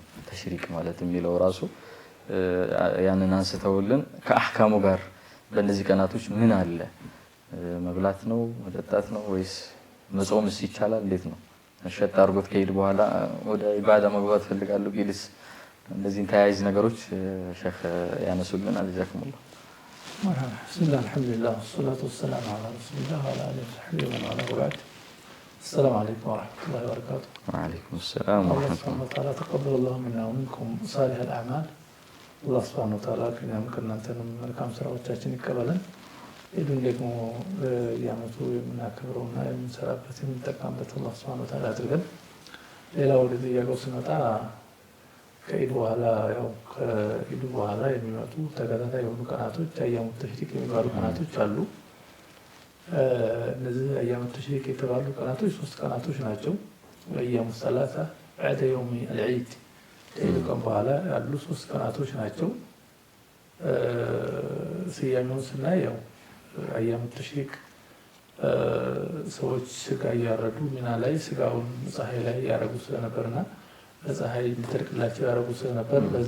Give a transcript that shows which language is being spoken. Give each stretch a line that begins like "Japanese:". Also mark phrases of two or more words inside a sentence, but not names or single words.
Amharic: ተሽሪቅ ማለት የሚለው ራሱ ያንን አንስተውልን ከአህካሙ ጋር በእነዚህ ቀናቶች ምን አለ? መብላት ነው መጠጣት ነው ወይስ መጾምስ ይቻላል? እንዴት ነው? ሸጣ አርጎት ከዒድ በኋላ ወደ ኢባዳ መግባት ፈልጋለሁ ቢልስ? እንደዚህ ተያይዝ ነገሮች ሸኽ ያነሱልን። አልጀዛኩሙላህ።
Arabic: مرحبا. بسم الله الحمد لله والصلاة والسلام على رسول الله وعلى آله وصحبه ومن والاه وبعد. السلام عليكم ورحمة الله وبركاته. وعليكم السلام ورحمة الله. الله سبحانه وتعالى تقبل الله منا ومنكم صالح الأعمال. الله سبحانه وتعالى كنا ممكن أن
Amharic: መልካም ስራዎቻችን ይቀበለን። ኢዱን ደግሞ በየዓመቱ የምናከብረውና የምንሰራበት የምንጠቀምበት
Arabic: الله سبحانه وتعالى
Amharic: አድርገን። ሌላው ወደ ጥያቄው ስንመጣ ከዒድ በኋላ ያው ከዒድ በኋላ የሚመጡ ተከታታይ የሆኑ ቀናቶች
Arabic: أيام التشريق
Amharic: የሚባሉ ቀናቶች አሉ። እነዚህ
Arabic: أيام التشريق
Amharic: የተባሉ ቀናቶች 3 ቀናቶች ናቸው።
Arabic: أيام ثلاثة بعد يوم العيد
Amharic: ከዒድ ቀን በኋላ ያሉ 3 ቀናቶች ናቸው። ስያሜውን ስናይ ያው
Arabic: أيام التشريق
Amharic: ሰዎች ስጋ እያረዱ ሚና ላይ ስጋውን ፀሐይ ላይ ያረጉ ስለነበርና በፀሐይ እንዲደርቅላቸው ያረጉ ስለነበር በዛ